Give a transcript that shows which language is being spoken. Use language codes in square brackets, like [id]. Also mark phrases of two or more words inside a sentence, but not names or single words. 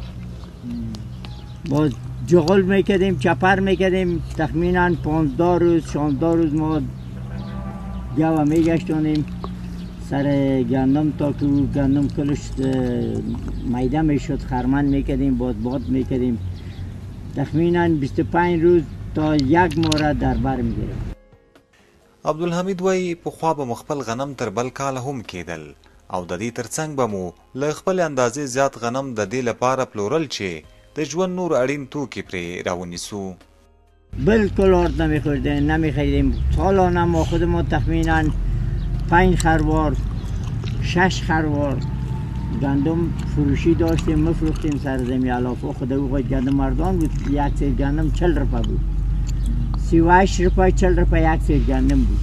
[fa] باز جغل میکردیم، چپر میکردیم، تخمینا 15 روز 16 روز ما گاو میگشتانیم سر گندم تا که گندم کلش میده میشد خرمن میکردیم، باز باد میکردیم. تخمینا 25 روز تا 1 ماه را در بر میگرفت. [ps] عبدالحمید وایي پخوا به مو خپل غنم تر بل کاله هم کېدل او د دې ترڅنګ به مو له خپلې اندازې زیات غنم د دې لپاره پلورل چې د ژوند نور اړین توکي پرې راونیسو. [fa] بالکل آرد نمیخریدیم. سالانه ما خود ما تخمینا 5 خروار 6 خروار گندم فروشی داشتیم، مفروختیم سر زمین علافه. خود او گندم مردان بود، یک سیر گندم 40 روپه بود، 38 روپه 40 روپه یک سیر گندم بود.